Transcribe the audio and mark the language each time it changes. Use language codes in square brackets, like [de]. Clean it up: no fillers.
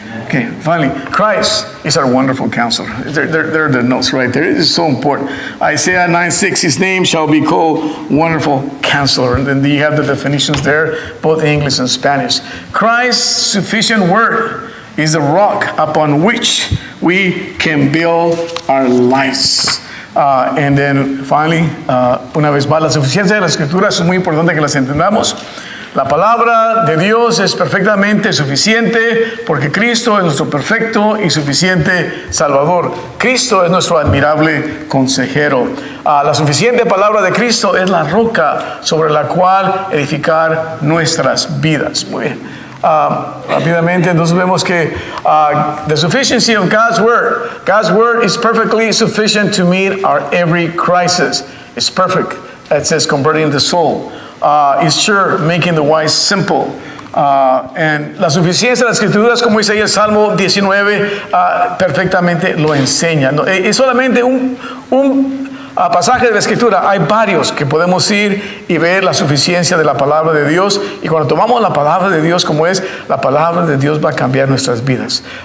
[en] Okay, finally, Christ is our wonderful counselor. There are the notes right there. It is so important. Isaiah 9:6, his name shall be called Wonderful Counselor. And then you have the definitions there, both English and Spanish. Christ's sufficient word is the rock upon which we can build our lives. And then finally, [es] una vez más, la suficiencia de las Escrituras es muy importante que las entendamos. La palabra de Dios es perfectamente suficiente porque Cristo es nuestro perfecto y suficiente Salvador. Cristo es nuestro admirable consejero. La suficiente palabra de Cristo es la roca sobre la cual edificar nuestras vidas. Muy bien. Rápidamente, entonces vemos que [en] the sufficiency of God's word is perfectly sufficient to meet our every crisis. It's perfect. It says converting the soul. Is sure, making the wise simple. [es] And la suficiencia de las Escrituras, como dice ahí el Salmo 19, perfectamente lo enseña. No, es solamente un pasaje de la Escritura. Hay varios que podemos ir y ver la suficiencia de la palabra de Dios. Y cuando tomamos la palabra de Dios como es, la palabra de Dios va a cambiar nuestras vidas.